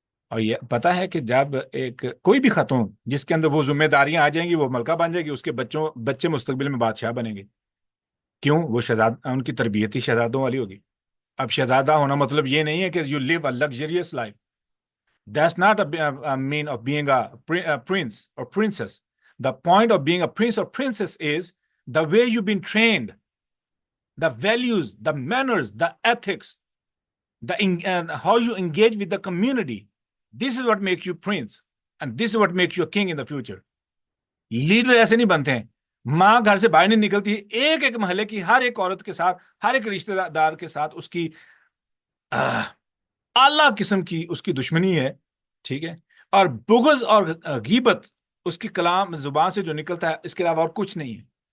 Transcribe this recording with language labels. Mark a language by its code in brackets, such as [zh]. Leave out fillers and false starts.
[ur] اور یہ پتا ہے کہ جب ایک کوئی بھی خاتون جس کے اندر وہ ذمہ داریاں آ جائیں گی، وہ ملکہ بن جائے گی، اس کے بچے مستقبل میں بادشاہ بنیں گے. کیوں؟ وہ ان کی تربیت ہی شہزادوں والی ہوگی. اب شہزادہ ہونا مطلب یہ نہیں ہے کہ [en] You live a luxurious life. That's not a mean of being a prince or princess. The point of being a prince or princess is the way you've been trained, the values, the manners, the ethics, how you engage with the community. This is what makes you prince, and this is what makes you a king in the future. [ur] Leader ایسے نہیں بنتے ہیں. ماں گھر سے باہر نہیں نکلتی، ایک ایک محلے کی ہر ایک عورت کے ساتھ، ہر ایک رشتہ دار کے ساتھ اس کی اعلیٰ قسم کی اس کی دشمنی ہے. ٹھیک ہے؟ اور بغض اور غیبت اس کی کلام زبان سے جو نکلتا ہے، اس کے علاوہ اور کچھ نہیں ہے.